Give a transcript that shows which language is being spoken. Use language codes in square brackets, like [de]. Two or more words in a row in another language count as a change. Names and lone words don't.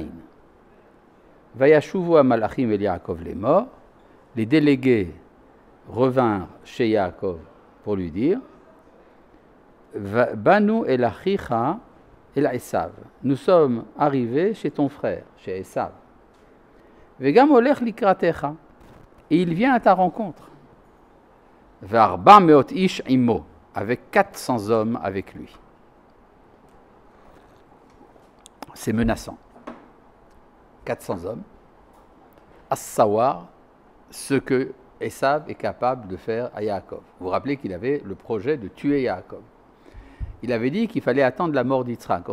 [he] וישובו מלאכים אל יעקב [fr] les morts. Les délégués revinrent chez Yaakov pour lui dire [he] באנו אל אחיך אל עשו. [fr] Nous sommes arrivés chez ton frère, chez Esav. [he] וגם הולך לקראתך. [fr] Et il vient à ta rencontre. [he] וארבע מאות איש עמו. [fr] Avec 400 hommes avec lui. C'est menaçant. 400 hommes, à savoir ce que Esav est capable de faire à Yaakov. Vous vous rappelez qu'il avait le projet de tuer Yaakov. Il avait dit qu'il fallait attendre la mort d'Yitzhak.